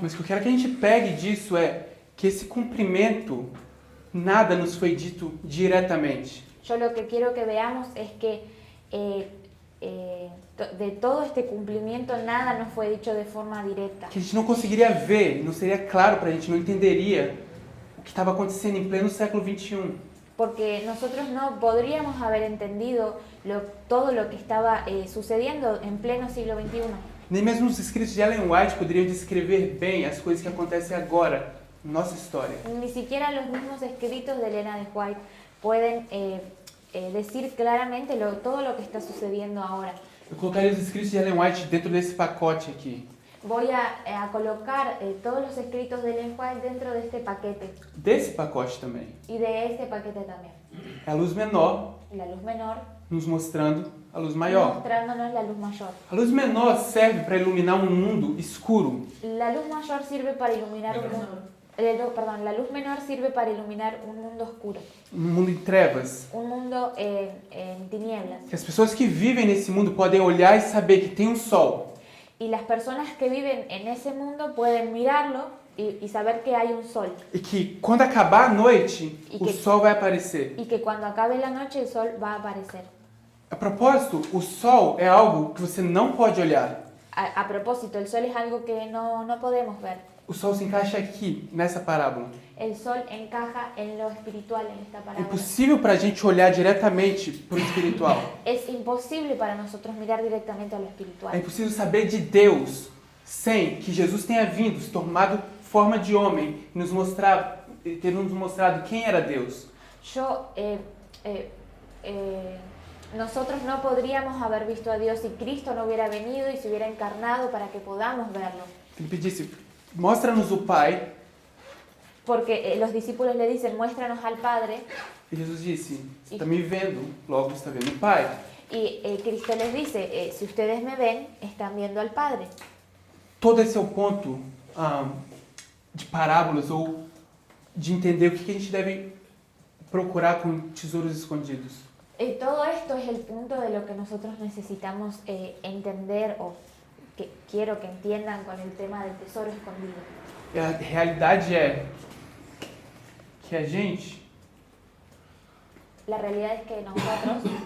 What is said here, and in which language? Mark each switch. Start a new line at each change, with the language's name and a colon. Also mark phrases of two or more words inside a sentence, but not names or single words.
Portuguese: Mas o que eu quero que a gente pegue disso é que esse cumprimento, nada nos foi dito diretamente.
Spanish: Yo lo que quiero que veamos es que de todo este cumplimiento nada nos fue dicho de forma directa.
Portuguese: Que a gente não conseguiria ver, não seria claro para a gente, não entenderia o que estava acontecendo em pleno século XXI.
Spanish: Porque nosotros no podríamos haber entendido todo lo que estaba sucediendo en pleno siglo XXI.
Portuguese: Nem mesmo os escritos de Ellen White poderiam descrever bem as coisas que acontecem agora na nossa história.
Spanish: Ni siquiera los mismos escritos de Elena de White pueden decir claramente todo lo que está sucediendo ahora.
Portuguese: Eu colocaria os escritos de Ellen White dentro desse pacote aqui.
Spanish: Voy a colocar todos los escritos de Ellen White dentro de este paquete.
Portuguese: Desse pacote também.
Spanish: Y de este paquete también.
Portuguese: É a luz menor
Spanish: La luz menor,
Portuguese: nos mostrando a luz maior.
Spanish: mostrándonos la luz mayor.
Portuguese: A luz menor serve para iluminar um mundo escuro.
Spanish: La luz mayor sirve para iluminar un mundo. La luz menor sirve para iluminar un mundo oscuro.
Portuguese: Um mundo em trevas.
Spanish: Un mundo en tinieblas.
Portuguese: Que as pessoas que vivem nesse mundo podem olhar e saber que tem um sol.
Spanish: Y las personas que viven en ese mundo pueden mirarlo y saber que hay un sol.
Portuguese: E que quando acabar a noite, E o que- sol vai aparecer.
Spanish: Y que cuando acabe la noche el sol va a aparecer.
Portuguese: A propósito, o sol é algo que você não pode olhar.
Spanish: A propósito, el sol es algo que no podemos ver.
Portuguese: O sol se encaixa aqui, nessa parábola.
Spanish: El sol encaja en lo espiritual en esta
Portuguese: É
Spanish: parábola.
Portuguese: impossível para a gente olhar diretamente para o espiritual.
Spanish: Es imposible para nosotros mirar directamente a lo
Portuguese: É
Spanish: espiritual.
Portuguese: impossível saber de Deus sem que Jesus tenha vindo, se tomado forma de homem e ter nos mostrado quem era Deus.
Spanish: Nosotros no podríamos haber visto a Dios si Cristo no hubiera venido y se hubiera encarnado para que podamos verlo.
Portuguese: Ele pedisse, mostra-nos o Pai.
Spanish: Porque los discípulos le dicen, muéstranos al Padre.
Portuguese: E Jesus disse, você está me vendo, logo está vendo o Pai.
Spanish: Y Cristo les dice, si ustedes me ven, están viendo al Padre.
Portuguese: todo esse é o ponto de parábolas ou de entender o que a gente deve procurar com tesouros escondidos.
Spanish: Y todo esto es el punto de lo que nosotros necesitamos entender o que quiero que entiendan con el tema del tesoro escondido.
Portuguese: E a realidade é que a gente
Spanish: La realidad es que nosotros